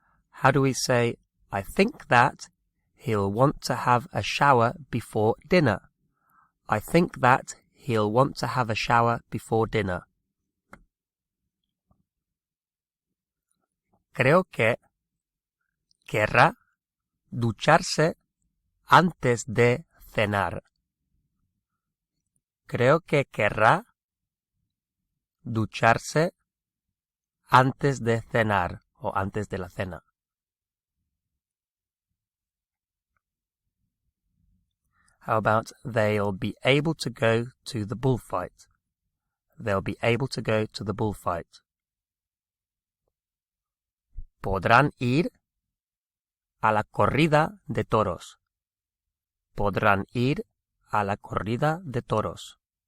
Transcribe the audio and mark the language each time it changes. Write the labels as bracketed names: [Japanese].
[English] How do we say, I think that he'll want to have a shower before dinner? I think that he'll want to have a shower before dinner. [Spanish] Creo que querrá ducharse antes de cenar. Creo que querrá ducharse antes de cenar o antes de la cena. [English] How about they'll be able to go to the bullfight? They'll be able to go to the bullfight. [Spanish] Podrán ir a la corrida de toros. Podrán ir a la corrida de toros.